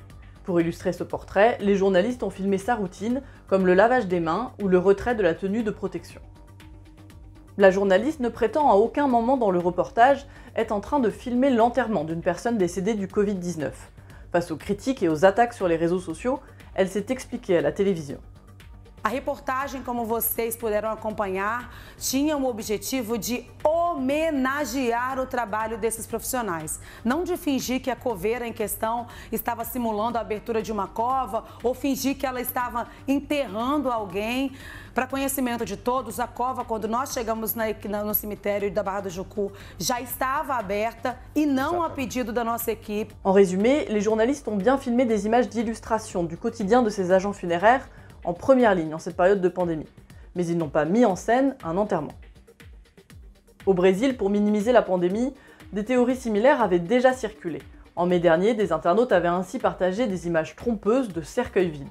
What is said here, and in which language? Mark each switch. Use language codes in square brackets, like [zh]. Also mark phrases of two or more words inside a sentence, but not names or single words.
[fr] Pour illustrer ce portrait, les journalistes ont filmé sa routine, comme le lavage des mains ou le retrait de la tenue de protection. La journaliste ne prétend à aucun moment dans le reportage être en train de filmer l'enterrement d'une personne décédée du Covid-19. Face aux critiques et aux attaques sur les réseaux sociaux, elle s'est expliquée à la télévision. [pt] A reportagem, como vocês puderam acompanhar, tinha o objetivo de homenagear o trabalho desses profissionais. Não de fingir que a coveira em questão estava simulando a abertura de uma cova ou fingir que ela estava enterrando alguém. Para conhecimento de todos, a cova, quando nós chegamos no cemitério da Barra do Jucu, já estava aberta e não a pedido da nossa equipe. [fr] En résumé, les journalistes ont bien filmé des images d'illustration du quotidien de ces agents funéraires en première ligne en cette période de pandémie. Mais ils n'ont pas mis en scène un enterrement. Au Brésil, pour minimiser la pandémie, des théories similaires avaient déjà circulé. En mai dernier, des internautes avaient ainsi partagé des images trompeuses de cercueils vides.